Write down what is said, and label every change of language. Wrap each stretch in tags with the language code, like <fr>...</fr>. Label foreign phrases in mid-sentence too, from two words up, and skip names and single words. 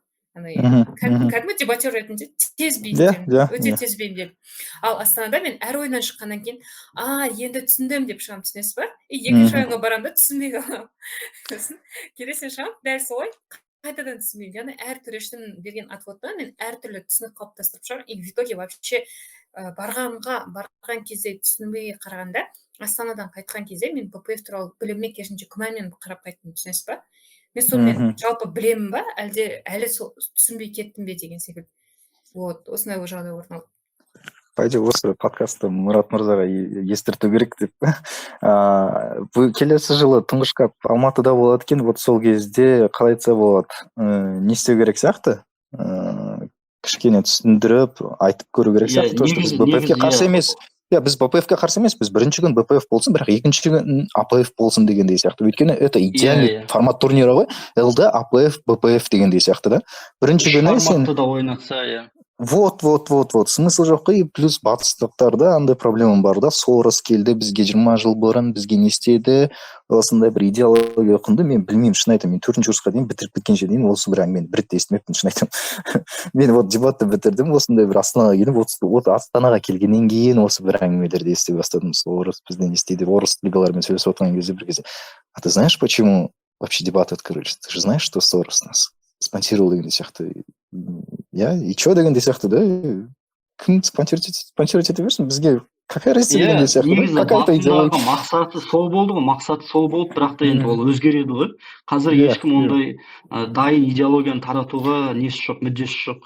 <kk>Кәдімгі дебатер ретінде тез бейімдедім, өте тез бейімдедім. Ал Астанада мен әр ойыннан шыққаннан кейін, енді түсіндім деп шығамын, түсінесіз ба? Екінші ойынға барамын да түсінбей қаламын. Келесіне шығамын, дәл солай қайтадан түсінбеймін. Яғни әр төрешінің берген отводтан мен әртүрлі түсінік қалыптастырып шығамын.</kk> <ru>И в итоге вообще</ru> <kk>барған кезде түсінбей қарағанда, Астанадан қайтқан кезде мен БПФ туралы білімме керісінше күмәнмен қарап қайттым, түсінесіз ба? Мен сонымен жалпы білемін ба, әлде әлі түсінбей кеттім бе деген секілді. Вот, осындай жағдай орын алды. Пойди осы подкастты Мұрат мырзаға естірту керек деп. Келесі жылы тұңғыш кап Алматыда болады екен, вот сол кезде қалай айтса болады, не істеу керек сияқты? Кішкене түсіндіріп, айтып көру керек сияқты. Біз БПФ-ке қарсы емес. Біз БПФ-ке қарсы емес, біз бірінші күн БПФ болсын, бірақ екінші күн АПФ болсын дегендей сияқты.</kk> <ru>Өйткені это идеальный формат турнира ғой.</ru> <kk>ЛД, АПФ, БПФ дегендей сияқты да. Бірінші күні сен форматты да ойнатса, Вот. Смысл жоқ қой, плюс батыстықтарда андай проблема бар да, Сорос келді, бізге 20 жыл бұрын, бізге не істеді, осындай бір идеология құнды, мен білмеймін, шын айтамын, мен 4-ші курсқа дейін бітіріп кеткенше дейін осы бір әңгімені бір рет те естімеппін, шын айтамын. Мен вот дебатты бітірдім, осындай бір Астанаға келіп, вот Астанаға келгеннен кейін осы бір әңгімелерді ести бастадым. Орыс бізде не істейді, орыс лигалармен сөйлесіп отырған кезде бір кезде.</kk> <ru>А ты знаешь, почему вообще дебаты открылись? Ты же знаешь, что Сорос нас спонсировал</ru> <kk>деген сияқты.</kk> <ru>И что</ru> <kk>дегенде сияқты да, кім спонсировать ете берсін, бізге</kk> <ru>какая разница</ru> <kk>Иә, дегендей сияқты да. негізі Какая-то басындағы идеология. мақсаты сол болды ғой, бірақ та енді ол өзгереді ғой. Қазір Иә, ешкім ондай дайын идеологияны таратуға несі жоқ, мүддесі жоқ.</kk>